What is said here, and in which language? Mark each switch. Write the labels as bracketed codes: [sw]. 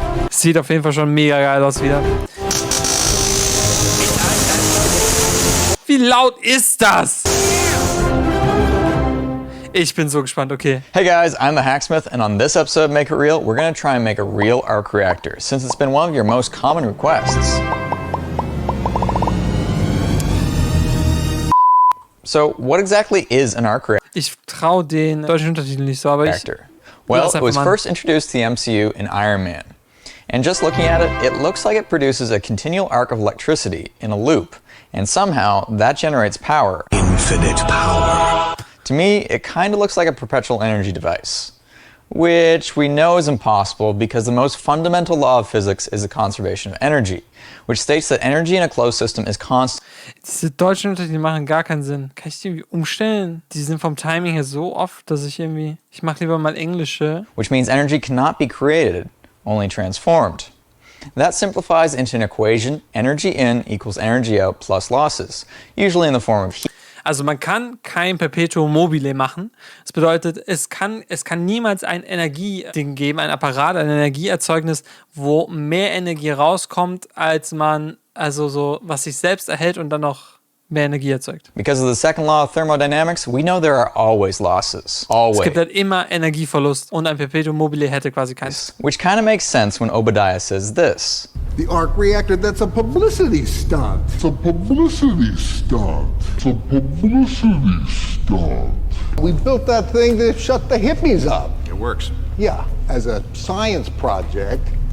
[de] Sieht auf jeden Fall schon mega geil aus wieder. Wie laut ist das? Ich bin so gespannt, okay. [en] Hey guys, I'm the Hacksmith, and on this episode of Make It Real, we're gonna try and make a real arc reactor, since it's been one of your most common requests. So, what exactly is an arc reactor? [de] Ich traue den deutschen Untertitel nicht so, aber ich... [en] Well, it was first introduced to the MCU in Iron Man. And just looking at it, it looks like it produces a continual arc of electricity in a loop, and somehow that generates power. Infinite power. To me, it kind of looks like a perpetual energy device, which we know is impossible because the most fundamental law of physics is the conservation of energy, which states that energy in a closed system is constant. [de] Diese deutschen Untertitel machen gar keinen Sinn. Kann ich die irgendwie umstellen? Die sind vom Timing her so oft, dass ich mache lieber mal englische. [en] Which means energy cannot be created, only transformed. That simplifies into an equation, energy in equals energy out plus losses, usually in the form of heat. [de] Also man kann kein Perpetuum mobile machen. Das bedeutet, es kann niemals ein Energieding geben, ein Apparat, ein Energieerzeugnis, wo mehr Energie rauskommt, als man, also so, was sich selbst erhält und dann noch mehr Energie erzeugt. [en] Because of the second law of thermodynamics, we know there are always losses. Always. [de] Es gibt halt immer Energieverlust, und ein Perpetuum mobile hätte quasi keins. [en] Which kind of makes sense when Obadiah says this. The arc reactor, that's a publicity stunt. It's a publicity stunt. It's a publicity stunt. We built that thing to shut the hippies up. It works. Yeah, as a science project.